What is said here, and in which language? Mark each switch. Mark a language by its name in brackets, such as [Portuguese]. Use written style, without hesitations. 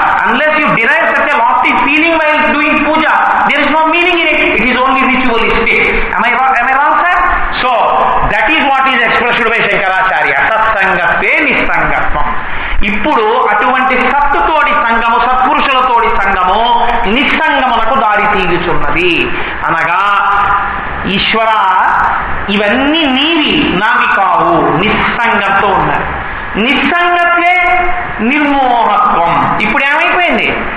[English] Unless you derive such a lofty feeling while doing puja, there is no meaning in it. It is only ritualistic. Am I wrong, sir? So that is what is expressed by Shankaracharya. [Sanskrit] సత్సంగత్వే నిస్సంగత్వం. [Telugu] ఇప్పుడు అటువంటి సత్తుతోడి సంగము, సత్పురుషులతోడి సంగము నిస్సంగములకు దారి తీయుచున్నది. అనగా ఈశ్వర, ఇవన్నీ నీవి, నావి కావు, నిస్సంగంతో ఉన్నారు. [Sanskrit] నిస్సంగత్వే నిర్మోహత్వం. [Telugu] ఇప్పుడు ఏమైపోయింది?